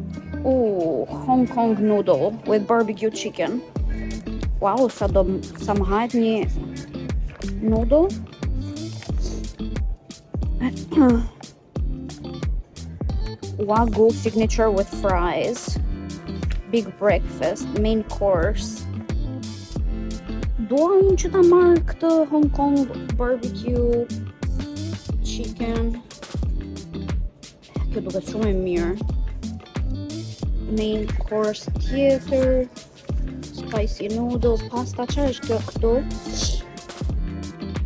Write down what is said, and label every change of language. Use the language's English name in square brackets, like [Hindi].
[English] Hong Kong noodle with barbecue chicken. [Albanian] Wow, sa më hajt një noodle. [English] Wagyu signature with fries. Big breakfast, main course. [Albanian] Dua unë që ta marrë këtë [English] Hong Kong barbecue chicken. [Albanian] Kjo duket shumë e mirë. [English] Main course [Albanian] tjetër, [English] spicy noodle, [Albanian] pasta, çfarë është kjo këtu?